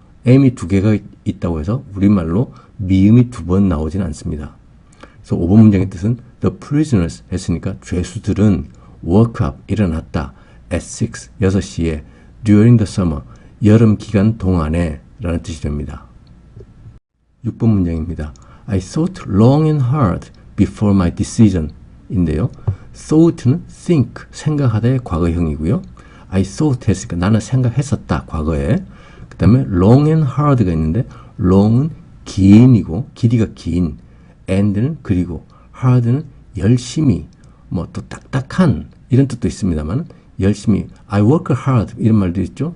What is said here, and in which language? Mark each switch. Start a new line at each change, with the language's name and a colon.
Korean: m이 두 개가 있다고 해서 우리말로 미음이 두 번 나오진 않습니다. 그래서 5번 문장의 뜻은
English: the prisoners
Korean: 했으니까 죄수들은
English: woke up,
Korean: 일어났다.
English: at 6,
Korean: 6시에
English: during the summer,
Korean: 여름 기간 동안에 라는 뜻이 됩니다. 6번 문장입니다.
English: I thought long and hard before my decision
Korean: 인데요. thought는 think, 생각하다의 과거형이고요.
English: I thought
Korean: 했으니까 나는 생각했었다, 과거에. 그 다음에
English: long and hard
Korean: 가 있는데 long은 긴이고 길이가 긴, and는 그리고, hard는 열심히, 뭐 또 딱딱한 이런 뜻도 있습니다만 열심히,
English: I work hard
Korean: 이런 말도 있죠.